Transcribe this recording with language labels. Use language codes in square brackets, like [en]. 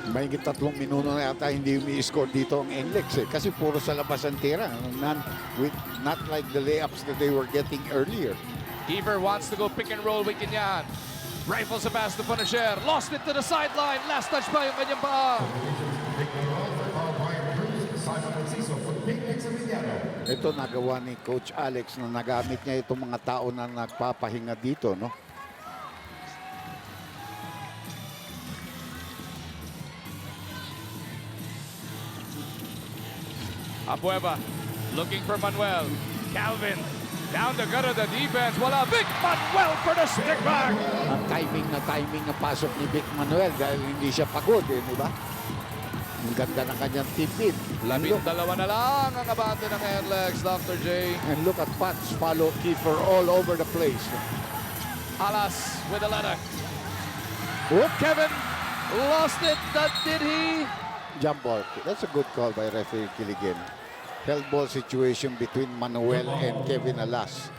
[tl] Mahigit 3 minuto na yata hindi umi-score dito ang NLEX kasi puro sa labas ang tira. [en] Not like the layups that they were getting earlier. Kiefer wants to go pick and roll with Quinahan. Rifles a pass to Punisher. Lost it to the sideline. [tl] Last touch pa yung kanyang paa. Ito nagawa ni Coach Alex na nagamit niya itong mga tao na nagpapahinga dito, no? [en] Abueva looking for Manuel. Calvin down the gut of the defense. Wala. Vic Manuel for the stick back. [tl] Ang timing na pasok ni Vic Manuel dahil hindi siya pagod, di ba? Ang ganda ng kanyang tipid. 12 na lang ang abante ng NLEX, Dr. J. [en] And look at Pats follow Kiefer all over the place. Alas with a letter. Whoop. Kevin lost it. That did he? Jump ball. That's a good call by referee Kiligin. Held ball situation between Manuel and Kevin Alas.